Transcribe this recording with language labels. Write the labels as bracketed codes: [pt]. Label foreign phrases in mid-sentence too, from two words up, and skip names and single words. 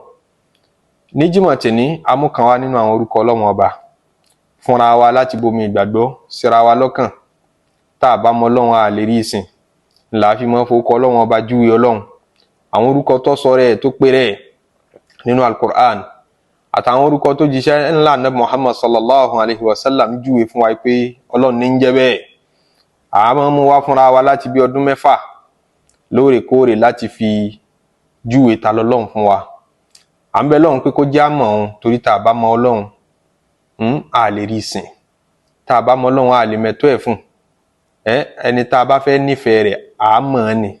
[yo] Ní jímọ̀ tẹ̀ní a mú kan wá nínú àwọn orúkọ Ọlọ́hun ọba fúnra wa láti bomi ìgbàgbọ́ síra wa lọ́kàn. Tá bá mọ̀ Ọlọ́hun a lè rí ìsìn ńlá fi mọ́ fowókọ Ọlọ́hun ọba júwe Ọlọ́hun. Àwọn orúkọ tó sọ rẹ̀ tó pé rẹ̀ nínú al-Qur'an àtàwọn orúkọ tó jíṣẹ́ ńlá Nabi Muhammad [ar] صلى الله عليه وسلم [yo] júwe fún wa pé Ọlọ́hun ní ń jẹ́ bẹ́ẹ̀. A máa mú wá fúnra wa láti bí ọdún 6 lóòrèkóòrè láti fi júwe ta l'Ọlọ́hun fún wa. À ń bẹ Ọlọ́hun pé kó já mọ̀ òun, torí tá bá mọ̀ Ọlọ́hun a lè rí ìsìn. Tá bá mọ̀ Ọlọ́hun a lè mẹ́tọ́ ẹ̀ fún. Ẹni tá bá fẹ́ nífẹ̀ẹ́ rẹ̀ a mọ̀ ni.